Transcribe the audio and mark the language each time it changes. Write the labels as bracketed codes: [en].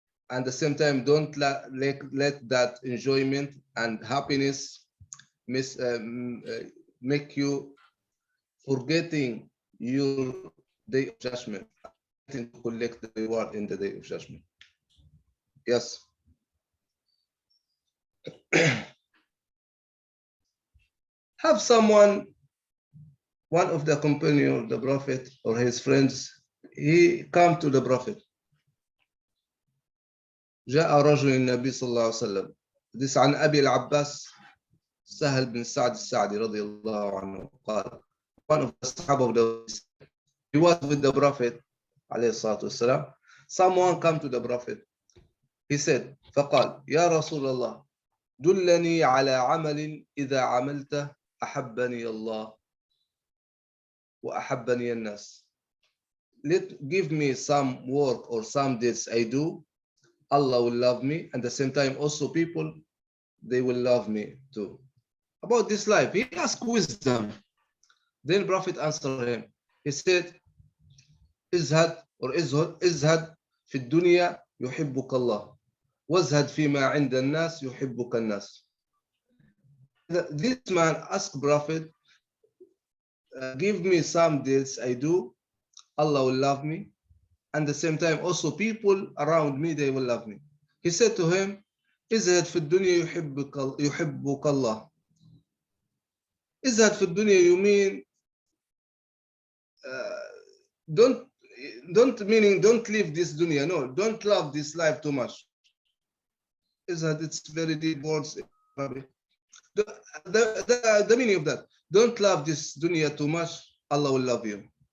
[en] And at the same time, don't let that enjoyment and happiness make you forgetting your day of judgment and forgetting to collect the reward in the day of judgment. Yes. Have someone, one of the companions of the Prophet or his friends, he come to the Prophet. [ar] جاء رجل النبي صلى الله عليه وسلم. [en] This [ar] عن أبي العباس سهل بن سعد السعدي رضي الله عنه قال, [en] one of the Sahaba of the, he was with the Prophet [ar] عليه الصلاة والسلام. [en] Someone come to the Prophet. He said, [ar] فقال يا رسول الله دلني على عمل إذا عملته أحبني الله وأحبني الناس. [en] Give me some work or some deeds I do, Allah will love me, and at the same time also people, they will love me too. About this life, he asked wisdom. Then Prophet answered him. He said, [ar] ازهد [en] or [ar] ازهد في الدنيا يحبك الله وازهد فيما عند الناس يحبك الناس. [en] This man asked Prophet, give me some deeds I do, Allah will love me, and at the same time also people around me, they will love me. He said to him, [ar] ازهد في الدنيا يحبك الله. ازهد في الدنيا, [en] you mean don't meaning don't leave this dunya. No, don't love this life too much. ازهد, it's very deep words in Arabic. The meaning of that, don't love this dunya too much, Allah will love you.